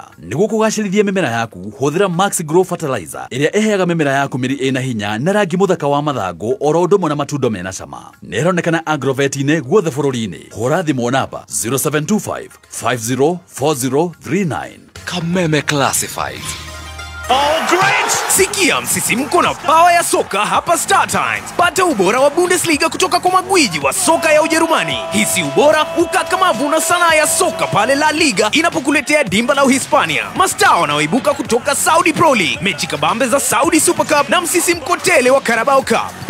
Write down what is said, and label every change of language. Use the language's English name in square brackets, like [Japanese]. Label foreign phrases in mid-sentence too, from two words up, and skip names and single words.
[Kikuyu] Nĩguo kũgacĩrithia mĩmera yaku hũthĩra Max Grow Fertilizer ĩrĩa ĩheaga mĩmera yaku mĩri ĩna hinya na rangi mũthaka wa mathangũ oro ũndũ ũmwe na matunda mena cama. Nĩronekana Agrovet-inĩ guothe bũrũri-inĩ. Hũra thimũ namba 0725 504039. Kameme Classified. [English] Oh great! [Swahili] Sikia msisimko na power ya soka hapa Star Times. Pata ubora wa Bundesliga kutoka kwa magwiji wa soka ya Ujerumani. Hisi ubora, ukakamavu na sanaa ya soka pale La Liga inapokuletea dimba la Uhispania. Mastaa wanaoibuka kutoka Saudi Pro League, mechi kabambe za Saudi Super Cup na msisimko tele wa Carabao Cup.